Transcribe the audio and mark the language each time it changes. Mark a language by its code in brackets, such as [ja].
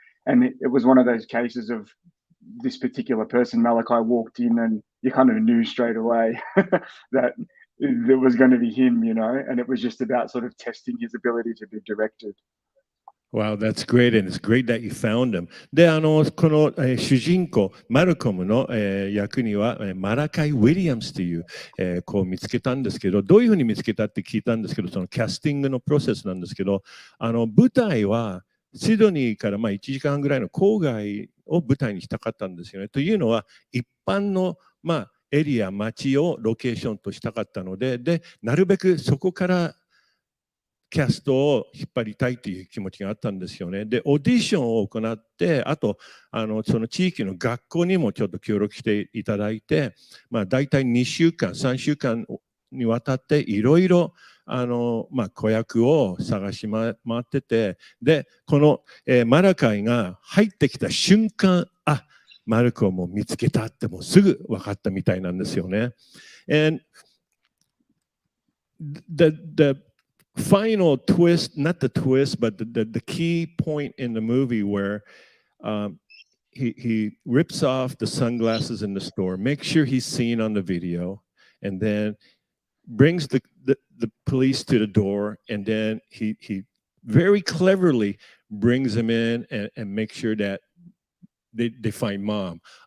[en] And it was one of those cases of this particular person, Malachi, walked in and you kind of knew straight away that it was going to be him, and it was just about sort of testing his ability to be directed. Wow, that's great, and it's great that you found him. [ja] で、この、主人公、マルコムの、役には、マラカイ・ウィリアムスという、子を見つけたんですけど、どういうふうに見つけたって聞いたんですけど、そのキャスティングのプロセスなんですけど、舞台はシドニーから1時間ぐらいの郊外を舞台にしたかったんですよね。というのは、一般の、エリア、街をロケーションとしたかったので、なるべくそこからキャストを引っ張りたいという気持ちがあったんですよね。で、オーディションを行って、あと、その地域の学校にもちょっと協力していただいて、大体2週間、3週間にわたっていろいろ、子役を探し回ってて、で、この、マラカイが入ってきた瞬間、マルコも見つけたってもうすぐ分かったみたいなんですよね。 [en] And the final twist, not the twist, but the key point in the movie where he rips off the sunglasses in the store, makes sure he's seen on the video, and then brings the police to the door, and then he very cleverly brings them in and makes sure that they find mom.